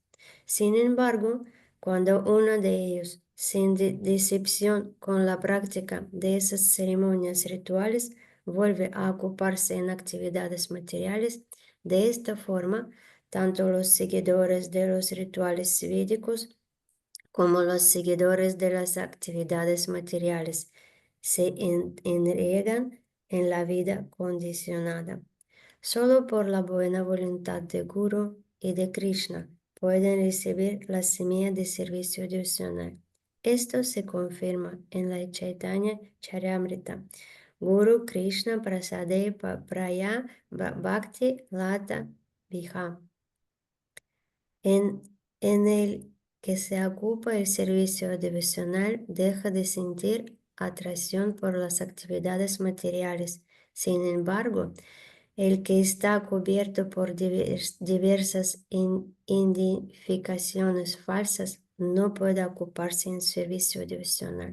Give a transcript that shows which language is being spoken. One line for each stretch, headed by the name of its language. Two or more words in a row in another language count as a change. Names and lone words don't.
Spanish: Sin embargo, cuando uno de ellos, sin decepción con la práctica de esas ceremonias rituales, vuelve a ocuparse en actividades materiales, de esta forma, tanto los seguidores de los rituales védicos como los seguidores de las actividades materiales se enredan en la vida condicionada. Solo por la buena voluntad de Guru y de Krishna pueden recibir la semilla de servicio devocional. Esto se confirma en la Chaitanya Charitamrita.
Bangla: Guru Krishna Prasade Praya Bhakti Lata Viha.
Spanish: En el que se ocupa el servicio devocional deja de sentir atracción por las actividades materiales. Sin embargo, el que está cubierto por diversas identificaciones falsas no puede ocuparse en servicio devocional.